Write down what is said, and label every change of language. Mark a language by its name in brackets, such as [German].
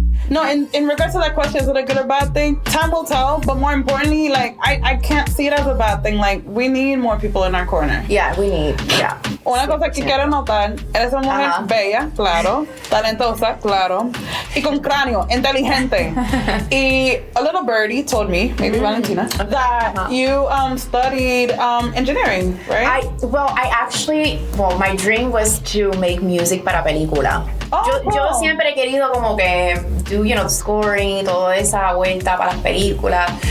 [English] No, in regards to that question, is it a good or bad thing? Time will tell, but more importantly, like, I can't see it as a bad thing. Like, we need more people in our corner. Yeah, we need, yeah. [Spanish] Una cosa que quiero notar, eres una mujer bella, claro, talentosa, claro, y con cráneo, inteligente. [English] Y a little birdie told me, maybe Valentina, that you studied engineering, right? My dream was to make music [Spanish] para película. Yo siempre he querido como que [English] do, you know, scoring [Spanish] y toda esa vuelta para las películas.